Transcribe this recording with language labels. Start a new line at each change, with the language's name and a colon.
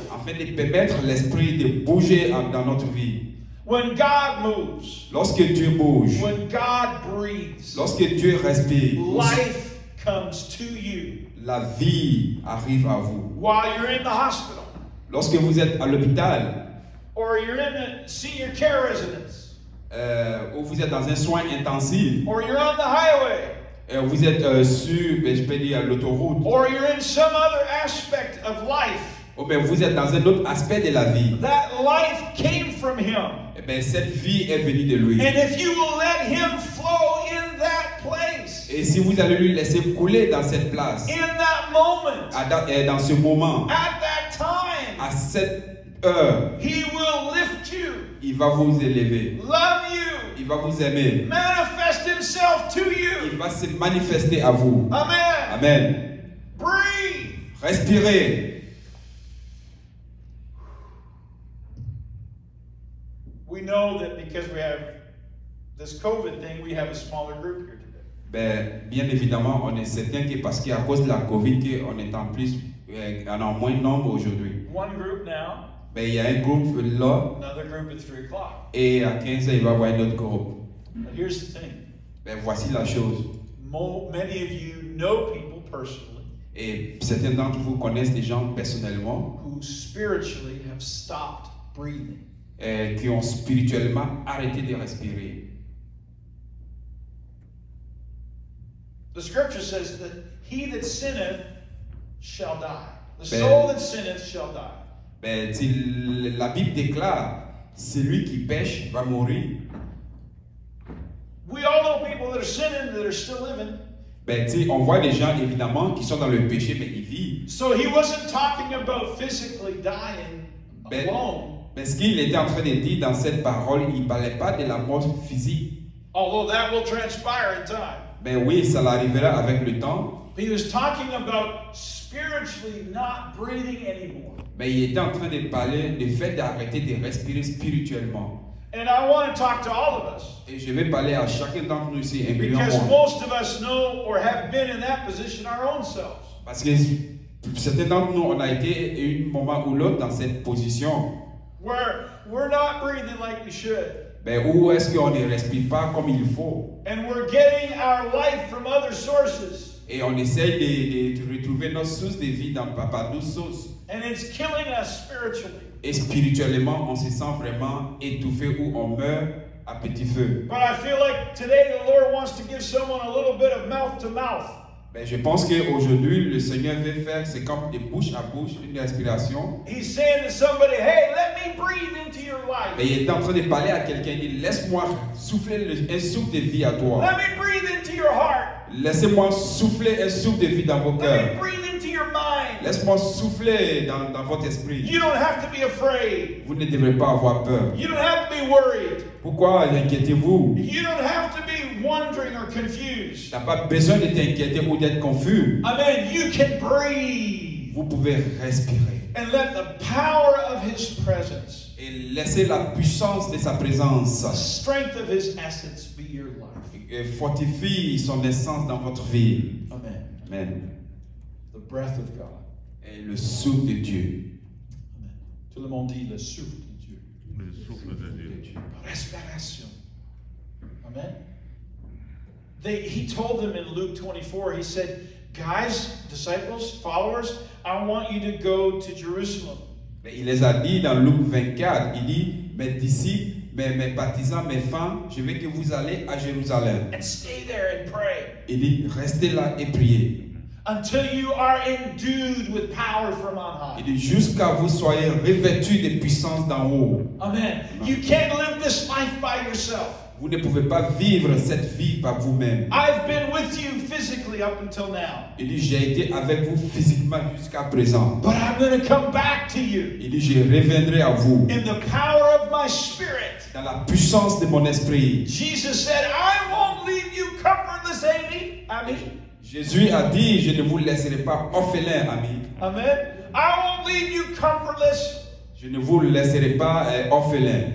French: Afin de permettre l'esprit de bouger dans notre vie.
English: When God moves,
French: Lorsque Dieu bouge,
English: when God breathes,
French: lorsque Dieu respire,
English: life comes to you.
French: la vie arrive à vous.
English: While you're in the hospital,
French: Lorsque vous êtes à l'hôpital,
English: or you're in a senior care residence,
French: ou vous êtes dans un soin intensif,
English: or you're on the highway,
French: vous êtes sur, je peux dire, l'autoroute,
English: or you're in some other aspect of life,
French: ou bien vous êtes dans un autre aspect de la vie,
English: that life came from Him.
French: eh bien, cette vie est venue de lui.
English: And if you will let Him flow in that place,
French: Et si vous allez lui laisser couler dans cette place,
English: in that moment,
French: dans ce moment,
English: at that time,
French: à cette heure,
English: He will lift you,
French: il va vous élever,
English: love you,
French: il va vous aimer,
English: manifest Himself to
French: il
English: you.
French: va se manifester à vous.
English: Amen.
French: Amen.
English: Breathe.
French: Respirez.
English: We know that because we have this COVID thing, we have a smaller group here today.
French: Ben, bien évidemment, on est certain que parce qu'à cause de la Covid, on est en plus, on a moins de nombre aujourd'hui.
English: One group now,
French: Ben, il y a un groupe là,
English: another group at 3 o'clock.
French: et à 15 heures, il va y avoir un autre groupe.
English: But here's the thing.
French: Ben, voici la chose.
English: Many of you know people personally
French: Et certains d'entre vous connaissent des gens personnellement
English: who spiritually have stopped breathing.
French: qui ont spirituellement arrêté de respirer.
English: The scripture says that he that sinneth shall die. The
French: Ben-
English: soul that sinneth shall die.
French: Ben, la Bible déclare, celui qui pêche va mourir.
English: We all know people that are sinning that are still living.
French: Ben, on voit des gens évidemment qui sont dans le péché, mais ils vivent.
English: So he wasn't talking about physically dying
French: Ben,
English: alone.
French: ben, ce qu'il était en train de dire dans cette parole, il ne parlait pas de la mort physique.
English: Although that will transpire in time.
French: Ben oui, ça l'arrivera avec le temps.
English: He was talking about spiritually not breathing anymore.
French: Ben, il était en train de parler du fait d'arrêter de respirer spirituellement.
English: And I want to talk to all of us.
French: Et je vais parler à chacun d'entre nous ici, incluant
English: Because
French: moi.
English: most of us know or have been in that position our own selves.
French: Parce que certains d'entre nous, on a été à un moment ou l'autre dans cette position.
English: Where we're not breathing like we should.
French: Ben, où est-ce qu'on ne respire pas comme il faut?
English: And we're getting our life from other sources.
French: Et on essaye de retrouver notre source de vie par d'autres sources.
English: And it's killing us spiritually.
French: Et spirituellement, on se sent vraiment étouffé ou on meurt à petit feu.
English: But I feel like today the Lord wants to give someone a little bit of mouth to mouth.
French: Ben, je pense qu'aujourd'hui, le Seigneur veut faire, c'est comme de bouche à bouche, une respiration.
English: He's saying to somebody, hey, let me breathe into your life.
French: Mais il est en train de parler à quelqu'un, il dit, laisse-moi souffler un souffle de vie à toi.
English: Let me breathe into your heart.
French: Laissez-moi souffler un souffle de vie dans vos
English: Let me
French: cœurs.
English: breathe into your mind.
French: Laisse-moi souffler dans votre esprit.
English: You don't have to be afraid.
French: Vous ne devrez pas avoir peur.
English: You don't have to be worried.
French: Pourquoi inquiétez-vous?
English: You don't have to be wondering or confused.
French: Tu n'as pas besoin de t'inquiéter ou d'être confus.
English: Amen. You can breathe
French: Vous pouvez respirer.
English: and let the power of His presence,
French: Et laissez la puissance de sa présence
English: the strength of His essence be your life.
French: et fortifie son essence dans votre vie.
English: Amen.
French: Amen.
English: The breath of God.
French: Et le souffle de Dieu.
English: Amen.
French: Tout le monde dit le souffle de Dieu. Le souffle de Dieu. Respiration. Amen.
English: He told them in Luke 24, he said, guys, disciples, followers, I want you to go to Jerusalem.
French: Mais il les a dit dans Luc 24, il dit, mes disciples, mes partisans, mes fans, je veux que vous allez à Jérusalem.
English: And stay there and pray.
French: Il dit, restez là et priez.
English: Until you are endued with power from on high.
French: Il dit, jusqu'à vous soyez revêtus de puissance d'en haut.
English: Amen. You can't live this life by yourself.
French: Vous ne pouvez pas vivre cette vie par vous-même.
English: I've been with you physically up until now.
French: Il dit, j'ai été avec vous physiquement jusqu'à présent.
English: But I'm going to come back to you.
French: Il dit, je reviendrai à vous.
English: In the power of my spirit.
French: Dans la puissance de mon esprit.
English: Jesus said, I won't leave you comfortless, Amy.
French: Jésus a dit, je ne vous laisserai pas orphelin, ami.
English: Amen. I won't leave you comfortless.
French: Je ne vous laisserai pas orphelin.